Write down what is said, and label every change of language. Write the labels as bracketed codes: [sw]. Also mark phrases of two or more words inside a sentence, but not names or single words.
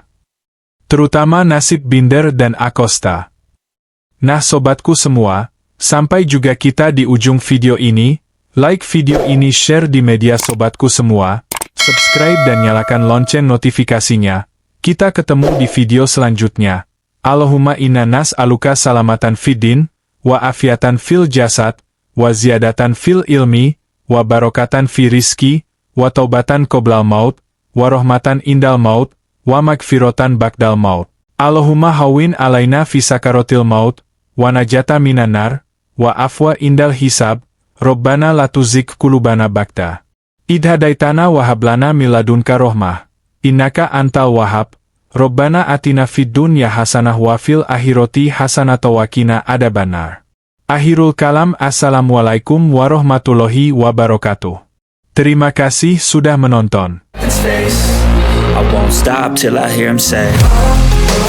[id] Terutama nasib Binder dan Acosta. Nah sobatku semua, sampai juga kita di ujung video ini. Like video ini, share di media sobatku semua, subscribe dan nyalakan lonceng notifikasinya. Kita ketemu di video selanjutnya. [ar] اللهم إنا نسألك سلامة في الدين، وعافية في الجسد، وزيادة في العلم، وبركة في الرزق، وتوبة قبل الموت، ورحمة عند الموت، ومغفرة بعد الموت. اللهم هون علينا في سكرات الموت, والنجاة من النار، والعفو عند الحساب، ربنا لا تزغ قلوبنا بعد إذ هديتنا وهب لنا من لدنك رحمة. إنك أنت الوهاب. ربنا آتنا في الدنيا حسنة وفي الآخرة حسنة وقنا عذاب النار. آخر الكلام, السلام عليكم ورحمة الله وبركاته. [id] Terima kasih sudah menonton. [en] I won't stop till I hear him say